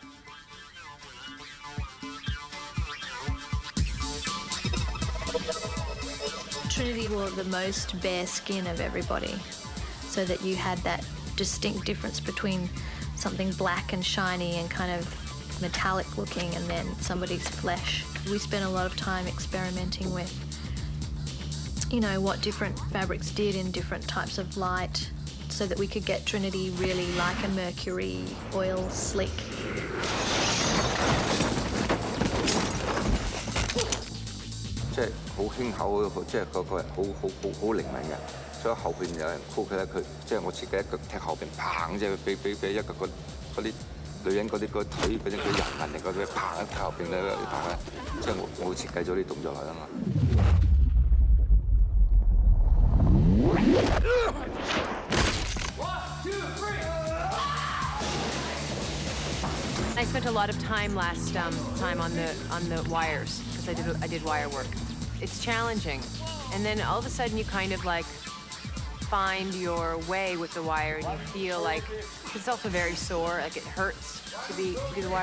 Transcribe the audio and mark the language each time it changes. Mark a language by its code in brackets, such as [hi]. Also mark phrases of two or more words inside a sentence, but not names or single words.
[en] Trinity wore the most bare skin of everybody, so that you had that distinct difference between something black and shiny and kind of metallic looking and then somebody's flesh. We spent a lot of time experimenting with, you know, what different fabrics did in different types of light so that we could get Trinity really like a mercury oil slick. [yue] 即係好輕巧嗰個，即係嗰個人好靈敏嘅，所以後邊有人箍佢咧，佢即係我自己一腳踢後邊，砰！即係俾一個嗰啲女人嗰啲個腿嗰啲人紋嚟嗰啲，砰！踢後邊咧砰咧，即係我會設計咗啲動作嚟啊嘛。 [en] I I spent a lot of time last time on the wires because I did wire work. It's challenging, and then all of a sudden you kind of like find your way with the wire, and you feel like it's also very sore, like it hurts to do the wire.